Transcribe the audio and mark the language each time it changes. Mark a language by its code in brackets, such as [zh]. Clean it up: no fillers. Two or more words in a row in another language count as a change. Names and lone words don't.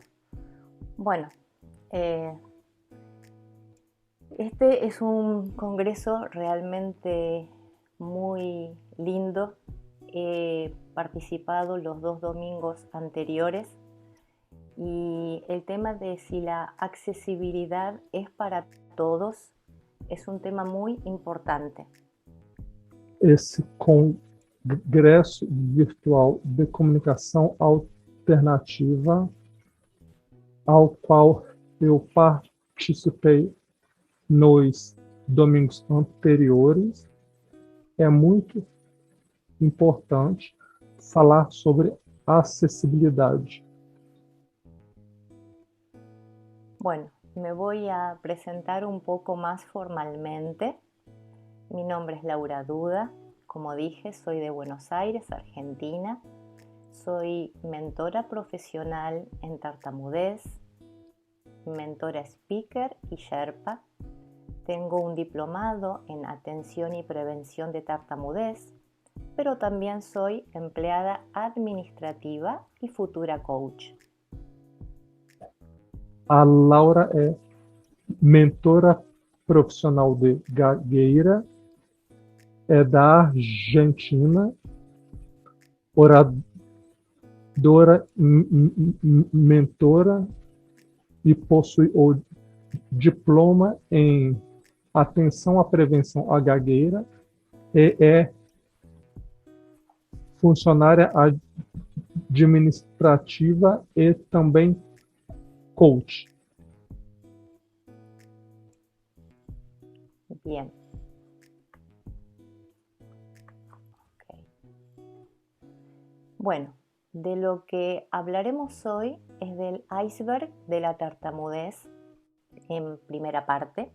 [es] Bueno, este es un congreso realmente muy lindo. He participado los 2 domingos anteriores y el tema de si la accesibilidad es para todos es un tema muy importante. [pt] Esse congresso virtual de comunicação alternativa, ao qual eu participei nos domingos anteriores, é muito importante falar sobre acessibilidade. [es] Bueno, me voy a presentar un poco más formalmente. Mi nombre es Laura Duda, como dije, soy de Buenos Aires, Argentina. Soy mentora profesional en tartamudez, mentora speaker y Sherpa. Tengo un diplomado en atención y prevención de tartamudez, pero también soy empleada administrativa y futura coach. [pt] A Laura é mentora profissional de gagueira, é da Argentina, oradora, mentora e possui o diploma em atenção à prevenção à gagueira e é funcionária administrativa e também coach. [es] Bien. Okay. Bueno, de lo que hablaremos hoy es del iceberg de la tartamudez en primera parte.